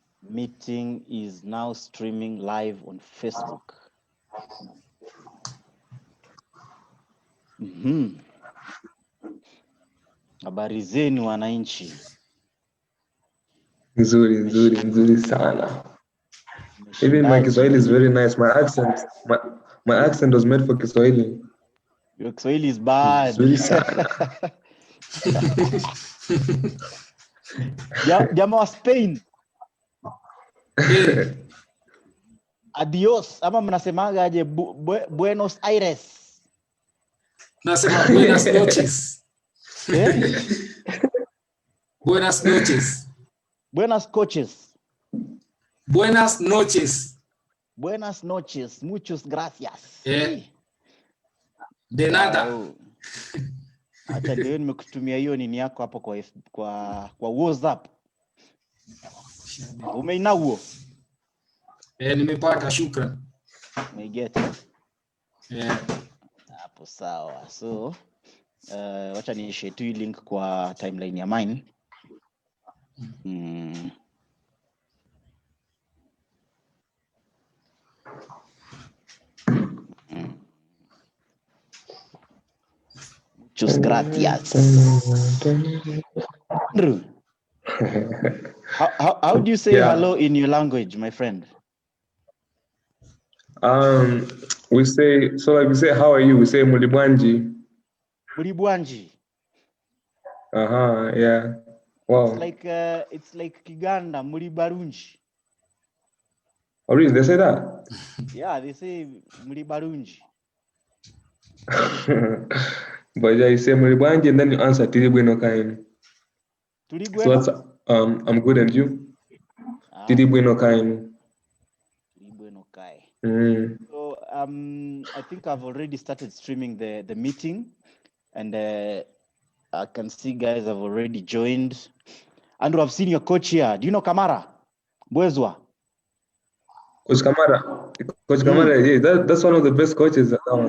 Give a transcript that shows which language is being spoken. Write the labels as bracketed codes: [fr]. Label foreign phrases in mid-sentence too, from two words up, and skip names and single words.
[en] meeting is now streaming live on Facebook. [sw] Habari zenu wananchi. Nzuri sana. [en] Even my Kiswahili is very nice. My accent was made for Kiswahili. Your Kiswahili is bad. [sw] Nzuri sana. Jamaa wa Spain. Adios, ama mnasemaga aje Buenos Aires? Nasema [es] buenas noches. Buenas noches. Buenas coches. Buenas noches. Buenas noches. Muchas gracias. De nada. [sw] Acha ndio nimekutumia hiyo nini yako hapo kwa WhatsApp. Umeinauo? Nimepata, shukran. Umeget? Hapo sawa. So, wacha ni share tu link kwa timeline ya mine. [es] Muchas gracias. [en] Andrew, how do you say hello in your language, my friend? We say, how are you? We say Mulibwanji. Mulibwanji. Yeah. Wow. It's like Kiganda, Mulibarunji. Oh, really? They say that? Yeah, they say Mulibarunji. But yeah, you say Mulibwanji and then you answer [ny] Tidibweno Kain. [en] Tidibweno? So I'm good, and you? [ny] Tidibweno Kain. Tidibweno Kai. [en] So I think I've already started streaming the meeting, and I can see guys have already joined. Andrew, I've seen your coach here. Do you know Kamara? Bwezwa? Coach Kamara, yeah, that's one of the best coaches around.